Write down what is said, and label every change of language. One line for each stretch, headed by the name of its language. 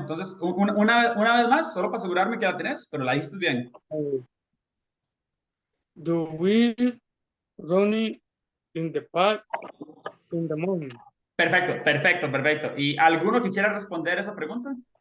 Spanish: Entonces, una vez más, solo para asegurarme que la tenés, pero la dijiste bien.
English: Do we running in the park in the morning?
Spanish: Perfecto, perfecto, perfecto. ¿Y alguno que quiera responder esa pregunta?